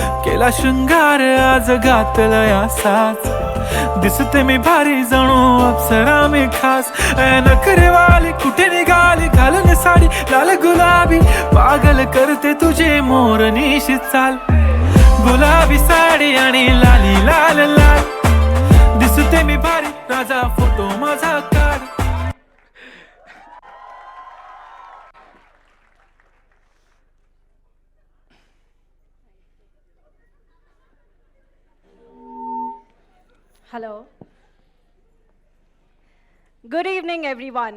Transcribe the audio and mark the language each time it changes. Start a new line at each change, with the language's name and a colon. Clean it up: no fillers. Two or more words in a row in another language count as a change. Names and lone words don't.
Marathi: केला शृंगार आज घातला असाच, दिसते मी भारी जणू अप्सरा मी खास नखरे वाली कुठे निघाली घालून साडी लाल गुलाबी पागल करते तुझे मोरनीशी चाल गुलाबी साडी आणि लाली लाल लाल दिसते मी भारी राजा फोटो माझा काढ.
English: Hello. Good evening, everyone.